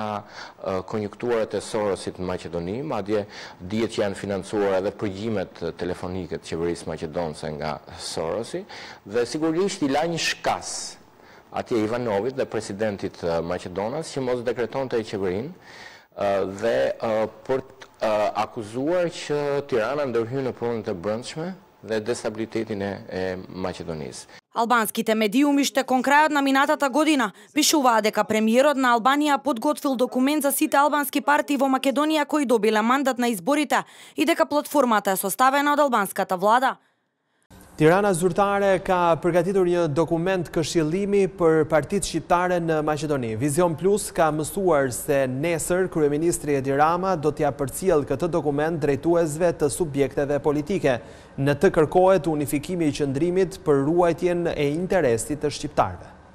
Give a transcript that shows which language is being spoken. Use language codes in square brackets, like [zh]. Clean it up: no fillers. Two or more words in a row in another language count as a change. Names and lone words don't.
[sq] konjunkturat e Sorosit në Maqedoni, madje dihet që janë financuar edhe përgjimet telefonike të qeverisë maqedonse nga Sorosi, dhe sigurisht i la një shkas atje Ivanovit dhe presidentit Maqedonas që mos dekretonte qeverinë dhe për të akuzuar që Tirana ndërhyn në punët e brendshme dhe destabilitetin e Maqedonisë. [mk] Албанските медиуми што кон крајот на минатата година пишуваат дека премиерот на Албанија подготвил документ за сите албански партии во Македонија кои добиле мандат на изборите и дека платформата е составена од албанската влада. [sq] Tirana zyrtare ka përgatitur një dokument këshillimi për partitë shqiptare në Maqedoni. Vizion Plus ka mësuar se nesër kryeministri Edi Rama do t'ja përcjell këtë dokument drejtuesve të subjekteve politike. Në të kërkohet unifikimi i qëndrimit për ruajtjen e interesit të shqiptarëve.